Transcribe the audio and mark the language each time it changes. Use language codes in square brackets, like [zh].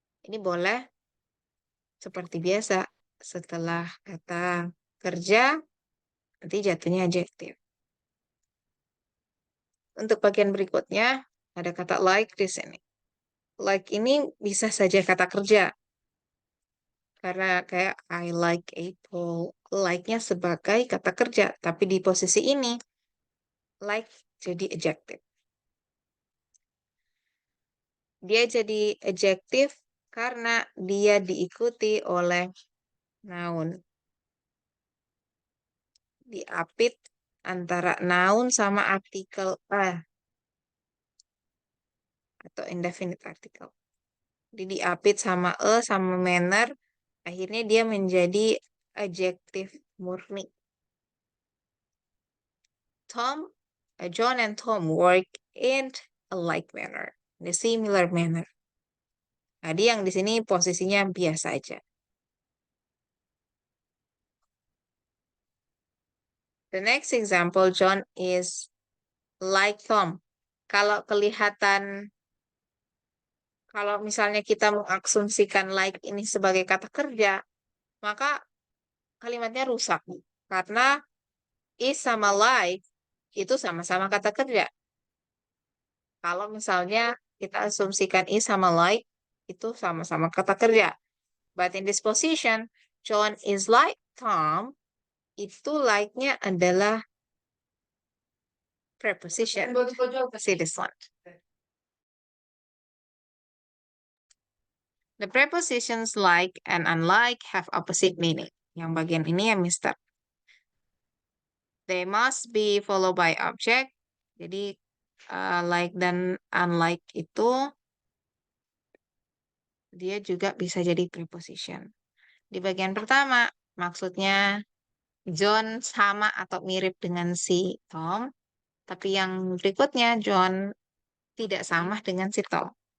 [id] Ini boleh seperti biasa. Setelah kata kerja, nanti jatuhnya adjektif. Untuk bagian berikutnya, ada kata like di sini. Like ini bisa saja kata kerja. Karena kayak [en] I like apple. [id] Like-nya sebagai kata kerja. Tapi di posisi ini, like jadi adjective. Dia jadi adjective karena dia diikuti oleh noun. Diapit antara noun sama artikel atau indefinite article. Jadi diapit sama sama manner, akhirnya dia menjadi adjektif murni. [en] John and Tom work in a like manner, in a similar manner. [id] Jadi yang di sini posisinya biasa aja. [en] The next example, John is like Tom. [id] Kalau misalnya kita mengasumsikan like ini sebagai kata kerja, maka kalimatnya rusak. Karena is sama like itu sama-sama kata kerja. Kalau misalnya kita asumsikan is sama like itu sama-sama kata kerja. [en] But in this position, John is like Tom, [id] itu like-nya adalah preposition. [en] See this one. The prepositions like and unlike have opposite meaning. [id] Yang bagian ini ya, Mister. [en] They must be followed by object. [id] Jadi, like dan unlike itu, dia juga bisa jadi preposition. Di bagian pertama, maksudnya John sama atau mirip dengan si Tom. Tapi yang berikutnya, John tidak sama dengan si Tom.